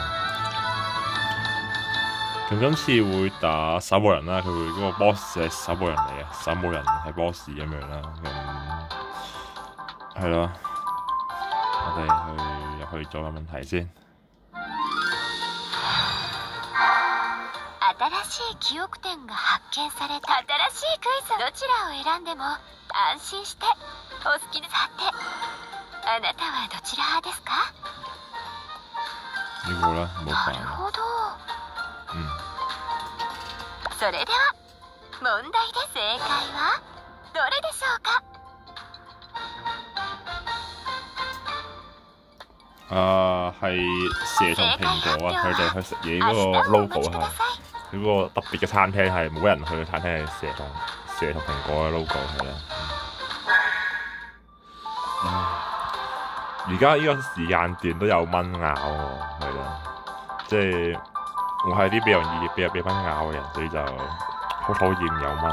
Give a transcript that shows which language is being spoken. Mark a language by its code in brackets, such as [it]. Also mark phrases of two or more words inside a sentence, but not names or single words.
[yue] 咁今次會打守墓人啦，佢會嗰個 boss 係守墓人嚟嘅，守墓人係 boss 咁樣啦。咁係咯，我哋入去做下問題先。 [ja] 新しい記憶点が発見された。新しいクイズ、どちらを選んでも安心してお好きに。さて、あなたはどちら派ですか？ [yue] 呢個啦，冇 [ja] な [yue] 煩 [ja] るほど。嗯，それでは問題で正解はどれでしょうか？ [yue] 係蛇同蘋果啊，佢哋去食嘢嗰個 logo 係佢個特別嘅餐廳係冇人去嘅餐廳係蛇同蘋果嘅 logo 係啦。而家呢個時間段都有蚊咬喎，係啦，即係我係啲比較容易俾蚊咬嘅人，所以就好討厭有蚊。